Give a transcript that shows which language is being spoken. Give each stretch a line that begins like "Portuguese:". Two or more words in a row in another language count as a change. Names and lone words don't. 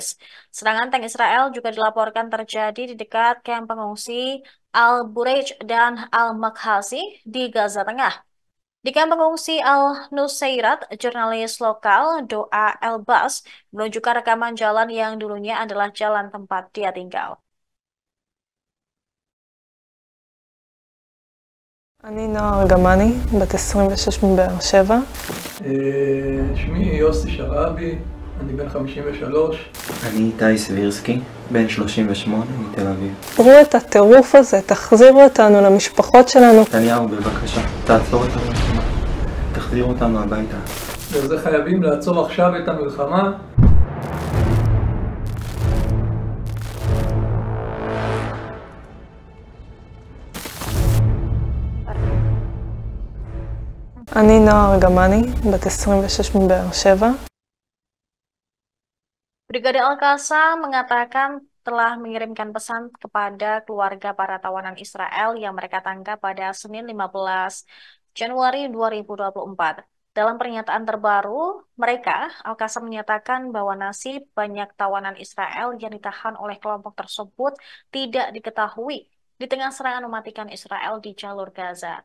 Indonesian: Serangan tank Israel juga dilaporkan terjadi di dekat kamp pengungsi Al-Bureij dan Al-Makhasi di Gaza Tengah. Di kamp pengungsi Al-Nusairat, jurnalis lokal Doa Elbas menunjukkan rekaman jalan yang dulunya adalah jalan tempat dia tinggal.
Hebrew: אני נועה ארגמני, בת 26 מבאר שבע. שמי יוסי שרעבי, אני בן 53. אני איתי סבירסקי, בן 38 מתל אביב. תראו את הטירוף הזה, תחזירו אותנו למשפחות שלנו. נתניהו, בבקשה, תעצור את המלחמה. תחזיר אותנו הביתה. וזה חייבים לעצור עכשיו את המלחמה. אני נועה ארגמני, בת 26 מבאר שבע.
Indonesian: Brigade Al-Qassam mengatakan telah mengirimkan pesan kepada keluarga para tawanan Israel yang mereka tangkap pada Senin 15 Januari 2024. Dalam pernyataan terbaru, mereka, Al-Qassam menyatakan bahwa nasib banyak tawanan Israel yang ditahan oleh kelompok tersebut tidak diketahui di tengah serangan mematikan Israel di jalur Gaza.